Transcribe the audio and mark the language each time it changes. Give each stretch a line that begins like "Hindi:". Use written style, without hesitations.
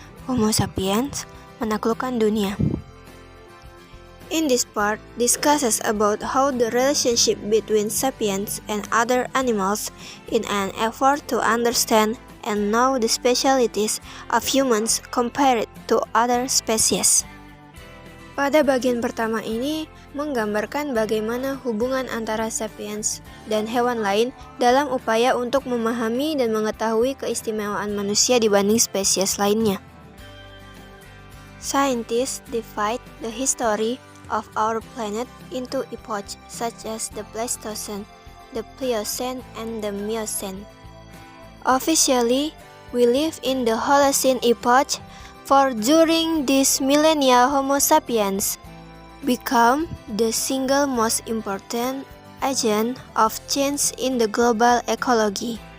Indonesian: Homo sapiens menaklukkan dunia.
English: In this part, discusses about how the relationship between sapiens and other animals in an effort to understand and know the specialities of humans compared to other species.
Indonesian: Pada bagian pertama ini menggambarkan bagaimana hubungan antara sapiens dan hewan lain dalam upaya untuk memahami dan mengetahui keistimewaan manusia dibanding spesies lainnya.
English: Scientists divide the history of our planet into epochs such as the Pleistocene, the Pliocene, and the Miocene. Officially, we live in the Holocene epoch, for during this millennia Homo sapiens become the single most important agent of change in the global ecology.